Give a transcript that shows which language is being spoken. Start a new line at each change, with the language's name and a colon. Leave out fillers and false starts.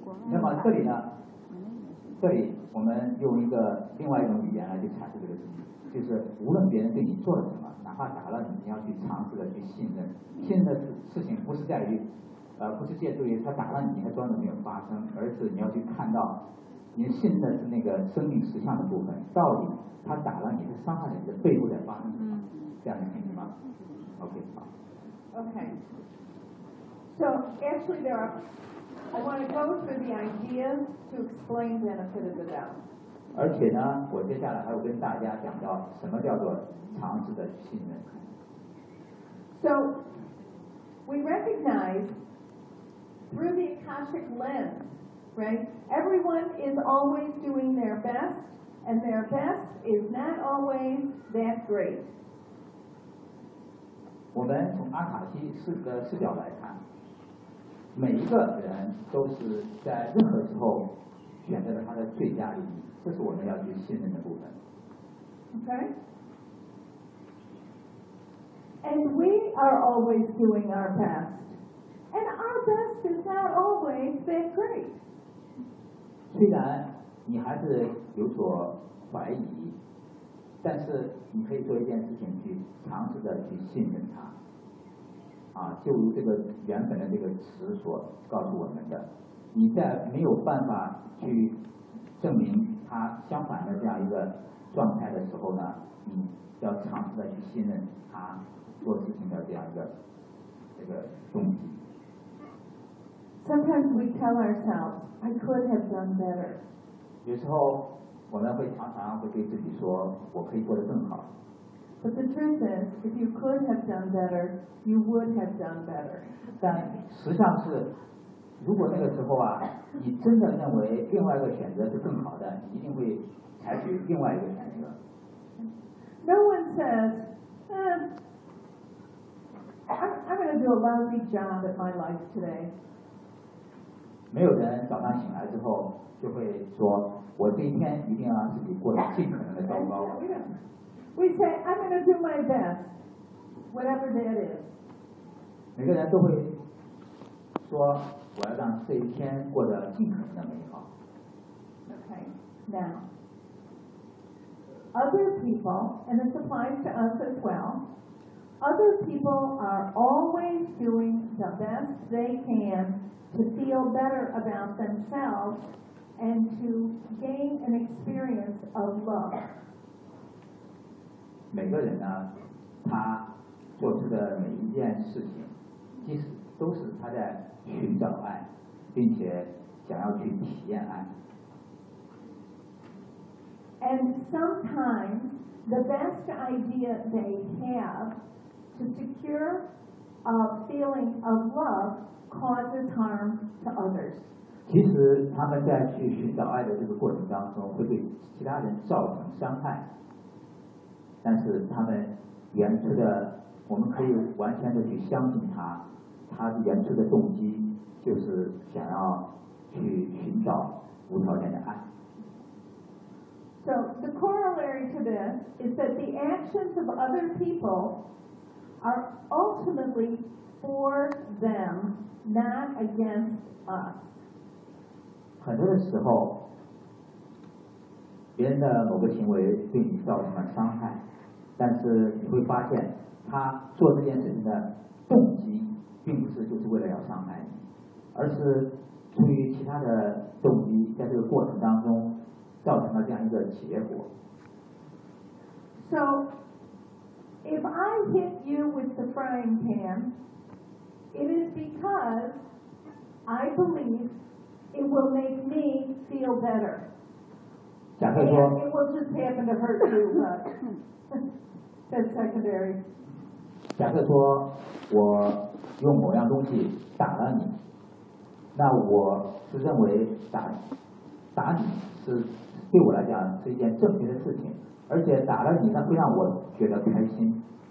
Chinese: 那么这里呢，这里我们用一个另外一种语言来去阐释这个事情，就是无论别人对你做了什么，哪怕打了你，你要去尝试的去信任。信任的事情不是在于不是借助于他打断你，他装的没有发生，而是你要去看到您信的是那个生命实相的部分，到底他打了你是伤害你的背后在发生什么，这样你听明白吗？ OK 好。
English: OK So actually there are I want to go through the ideas to explain benefit of the doubt.
Chinese: 而且呢我接下来还会跟大家讲到什么叫做强制的信任。
English: So we recognize through the Akashic lensRight? Everyone is always doing their best, and their best is not always that great.
Chinese: 我们从阿卡西四个视角来看，每一个人都是在任何时候选择了他的最佳利益，这是我们要去信任的部分。
English: Okay. And we are always doing our best, and our best is not always that great.
Chinese: 虽然你还是有所怀疑，但是你可以做一件事情，去尝试着去信任他。啊，就如这个原本的这个词所告诉我们的，你在没有办法去证明他相反的这样一个状态的时候呢，你要尝试着去信任他做事情的这样一个这个动机。
English: Sometimes we tell ourselves, I could have done better.
Chinese: 有时候我们会常常会对自己说，我可以过得更好。
English: But the truth is, if you could have done better, you would have done better.
Chinese: 但实际上是，如果那个时候啊，你真的认为另外一个选择是更好的，你一定会采取另外一个选择。
English: No one says, I'm going to do a lousy job at my life today.
Chinese: 没有人早上醒来之后就会说，我这一天一定要让自己过得尽可能的糟糕。
English: We say I'm going to do my best, whatever that is.
Chinese: 每个人都会说，我要让这一天过得尽可能的美好。
English: Okay, now other people, and this applies to us as well. Other people are always doing the best they can. To feel better about themselves and to gain an experience of love.
Chinese: 每个人呢，他做出的每一件事情，即使都是他在寻找爱，并且想要去体验爱。
English: And sometimes the best idea they have to secure a feeling of love. causes harm to others.
Chinese: 其实他们在去寻找爱的这个过程当中会对其他人造成伤害，但是他们原初的，我们可以完全的去相信他，他原初的动机就是想要去寻找无条件的爱。
English: So the corollary to this is that the actions of other people are ultimately for themNot against us.
Chinese: 很多的时候，别人的某个行为对你造成了伤害，但是你会发现，他做这件事情的动机并不是就是为了要伤害你，而是出于其他的动机，在这个过程当中造成了这样一个结果。
English: So, if I hit you with the frying pan. It is because I believe it will make me feel better.
Chinese: 假设说
English: it will just happen to hurt you, but that's secondary.
Chinese: 假设说我用某样东西打了你，那我是认为打你是对我来讲是一件正确的事情，而且打了你那会让我觉得开心。